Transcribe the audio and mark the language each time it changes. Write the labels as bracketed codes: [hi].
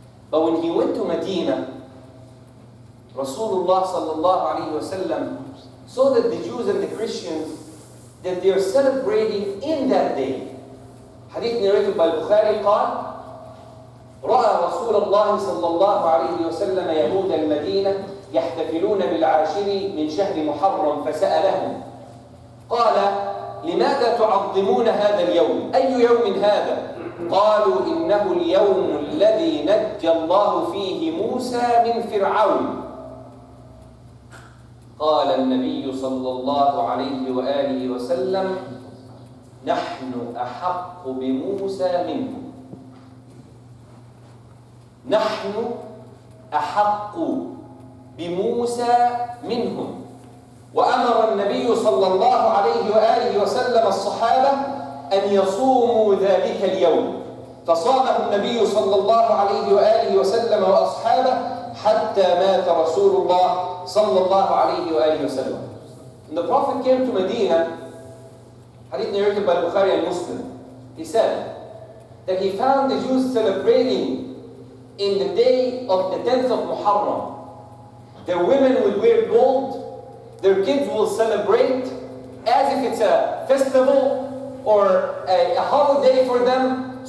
[en] But when he went to Medina, Rasulullah sallallahu alayhi wa sallam saw that the Jews and the Christians, that they are celebrating in that day. Hadith narrated by Bukhari [ar] قال: رأى رسول رسول الله صلى الله عليه وسلم يهود المدينة يحتفلون بالعاشر من شهر محرم فسألهم قال لماذا تعظمون هذا اليوم؟ أي يوم هذا؟ قالوا إنه اليوم الذي نجى الله فيه موسى من فرعون. قال النبي صلى الله عليه وآله وسلم نحن أحق بموسى منهم. نحن أحق بموسى منهم. وأمر النبي صلى الله عليه وآله وسلم الصحابة أن يصوموا ذلك اليوم، فصامه النبي صلى الله عليه وآله وسلم وأصحابه حتى مات رسول الله صلى الله عليه وآله وسلم. [en] When the Prophet came to Medina, hadith narrated by Bukhari and Muslim, he said that he found the Jews celebrating in the day of the 10th of Muharram. Their women would wear gold, their kids will celebrate as if it's a festival or a holiday for them.